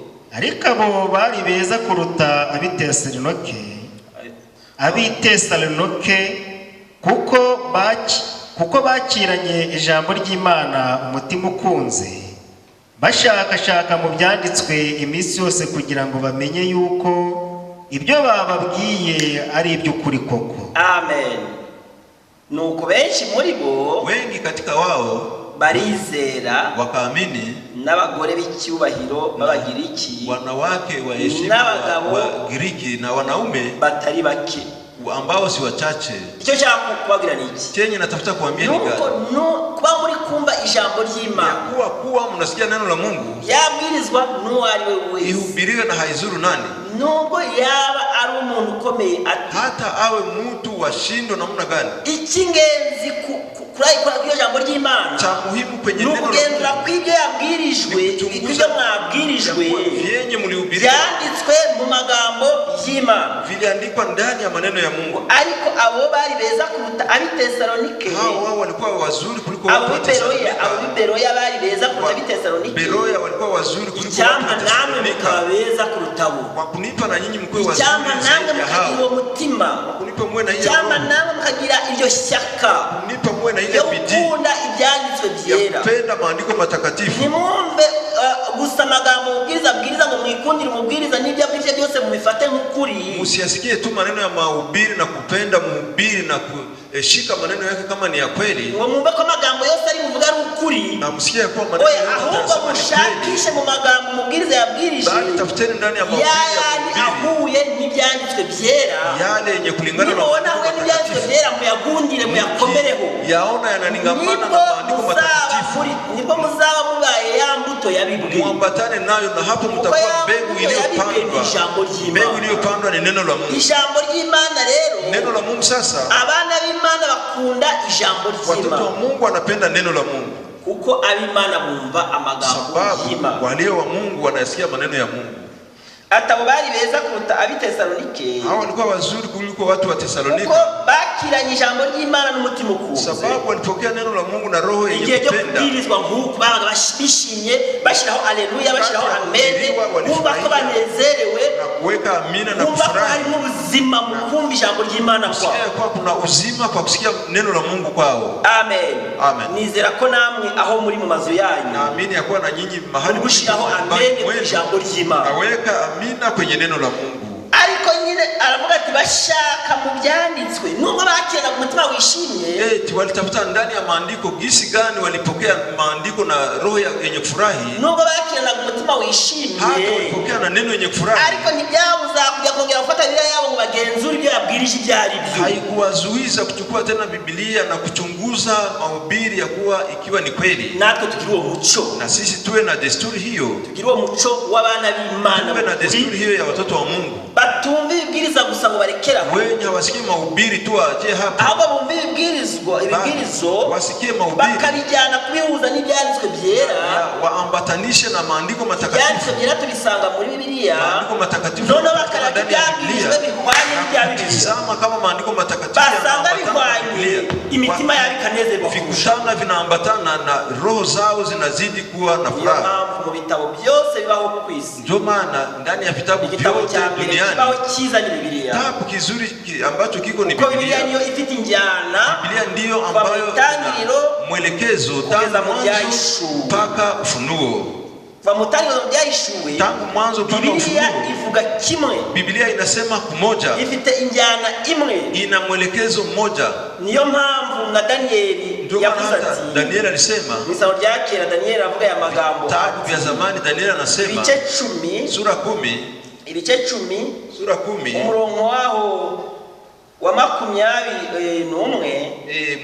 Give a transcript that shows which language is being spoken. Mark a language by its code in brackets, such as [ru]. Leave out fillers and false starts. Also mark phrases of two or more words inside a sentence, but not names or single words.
[rw] Ariko abo bari beza kuruta ab'Itesalonike kuko bakiranye ijambo ry'Imana umutima ukunze, bashakashaka mu byanditswe iminsi yose kugira ngo bamenye yuko ibyo bababwiye ari iby'ukuri koko. Amen. Nuko benshi muri bo, [sw] wengi katika wao [rw] barizera, [sw] wakaamini, [rw] n'abagore b'icyubahiro b'Abagiriki, [sw] wanawake wa heshima wa Giriki na wanaume [rw] batari bake [sw] ambao si wachache. [rw] Icyo cyako kubabwira niki? [sw] Chenye natafuta kuambia ni gani? [rw] Kuba muri kumva ijambo ry'Imana, [sw] kuwa mnasikia neno la Mungu, [rw] yabwirizwa n'uwari we wese, [sw] ihubiriwe na haizuru nani, [rw] nubwo yaba ari umuntu ukomeye ati, [sw] hata awe mtu washindo namna gani. [rw] Icy'ingenzi kuri ijambo ry'Imana, [sw] cha muhimu kwenye neno la Mungu, [rw] nukugenzura kw'ibyo yabwirijwe, ibyo mwabwirijwe [sw] vyenye mlihubiriwa, [rw] byanditswe mu magambo y'Imana, [sw] viliandikwa ndani ya maneno ya Mungu. [rw] Ariko abo bari beza kuruta ab'Itesalonike, [sw] hao walikuwa wazuri kuliko [rw] abo b'Beroya bari beza kuruta ab'Itesalonike. [sw] Beroya walikuwa wazuri kuliko [rw] Icyampa namwe mukaba beza kuruta bo, [sw] kwa kunipa na nyinyi mkwe wazuri [rw] icyampa namwe [sw] zaidi ya hao, [rw] mukagira uwo mutima, [sw] kunipa mwe na ile [rw] icyampa namwe mukagira iryo shyaka, [sw] kunipa mwe na ile yo bidii [rw] gukunda ibyanditswe byera, [sw] kupenda maandiko matakatifu. [rw] Nimwumve gusa amagambo ubwiriza ngo mwikundire umubwiriza n'ibyo abwirije byose mubifate nk'ukuri. [sw] Musiyasikie tu maneno ya mahubiri na kupenda mhubiri na kushika maneno yake kama ni ya kweli, [rw] ngo mwumve ko amagambo yose ari buvuga ari ukuri, [sw] na msikie kwa maneno yote [rw] ahubwo mushakishe mu magambo umubwiriza yabwirije, [sw] bali tafuteni ndani ya mahubiri [rw] ahuye n'ibyanditswe byera, [sw] yale yenye kulingana na [rw] maandiko n'ibyanditswe byera, muyagundire muyakomereho, [sw] yaona yananingamana na maandiko matakatifu, [rw] nibwo muzaba mubaye ya mbuto yabibwe, [sw] muambatane nayo, na hapo mtakuwa mbegu iliyopandwa ni neno la Mungu. [rw] Ijambo ry'Imana rero, [sw] neno la Mungu. Sasa [rw] abana b'Imana bakunda ijambo ry'Imana, [sw] watoto wa Mungu wanapenda neno la Mungu, [rw] kuko ab'Imana bumva amagambo y'Imana, [sw] walio wa Mungu wanasikia maneno ya Mungu. [rw] atabo bari beza kuruta ab'Itesalonike. [sw] Hao walikuwa wazuri kuliko watu wa Tesalonika. [rw] Kuko bakiranye ijambo ry'Imana n'umutima ukunze. [sw] Sababu walipokea neno la Mungu na roho yenye kupenda. [rw] Kubwirizwa nk'uko babaga bashimye bashiraho haleluya bashiraho amen. Kumva ko banezerewe [sw] na kuweka amina na kufurahi. kufurahi. [rw] Hari ubuzima mu kumva ijambo ry'Imana kwao. [sw] Kwa kuna uzima kwa kusikia neno la Mungu kwao. Amen. Amen. [rw] Nizera ko namwe aho muri mu mazu yanyu. [sw] Naamini ya kuwa na nyinyi mahali [rw] gushiraho amen ku ijambo ry'Imana. [sw] Naweka amina kwenye neno la Mungu. [rw] Ariko nyine aravuga ati bashaka mu byanditswe nubwo bakira ku mutima wishimye. [sw] Walitafuta ndani ya maandiko gisi gani walipokea maandiko na roho yenye kufurahi. [rw] Nubwo bakira ku mutima wishimye. [sw] Hata walipokea na neno yenye kufurahi. [rw] Ariko ntibyabuza kujya kongera gufata Biblia yabo ngo bagenzure ibyo yabwirije ibyari byo. [sw] Haikuwazuiza kuchukua tena Biblia na kuchunguza mahubiri ya kuwa ikiwa ni kweli. [rw] Natwe tukiri uwo muco. [sw] Na sisi tuwe na desturi hiyo. [rw] Tukiri uwo muco w'abana b'Imana. [sw] Tuwe na desturi hiyo ya watoto wa Mungu. [rw] Batumva ibibwiriza gusa ngo barekera [sw] wenye hawasikie mahubiri tu aje hapa. [rw] Ahubwo bumva ibibwirizo [sw] wasikie mahubiri [rw] bakabijyana kubihuza n'ibyanditswe byera. [sw] Waambatanishe na maandiko matakatifu. [rw] Ibyanditswe byera tubisanga muri Biblia. [sw] Maandiko matakatifu. [rw] None bakaraka ibyabwirijwe bihwanye n'ibya Biblia. [sw] Kama maandiko matakatifu [rw] basanga bihwanye imitima yabo ikanezerwa. [sw] Vikutana vinaambatana na roho zao zinazidi kuwa na furaha. [rw] Mu bitabo byose bibaho ku isi. [sw] Ndio maana ndani ya vitabu vyote duniani [rw] kibaho cyiza ni Biblia. [sw] Kitabu kizuri ambacho kiko ni [rw] Biblia. Biblia niyo ifite injyana. [sw] Biblia ndiyo ambayo mwelekezo tangu mwanzo mpaka ufunuo. [rw] Vamutangiriro byahishuwe [sw] tangu mwanzo mpaka ufunuo. [rw] Biblia ivuga kimwe. [sw] Biblia inasema kumoja. [rw] Ifite injyana imwe. [sw] Ina mwelekezo mmoja. [rw] Niyo mpamvu na Danieli yavuze ati. [sw] Danieli alisema. [rw] Misao ryake na Danieli avuga ya magambo. [sw] Tangu vya zamani Danieli anasema. [rw] Ibice 10. [sw] Sura 10. [rw] Ibice 10. [sw] Sura 10. [rw] Umurongo waho wa 21.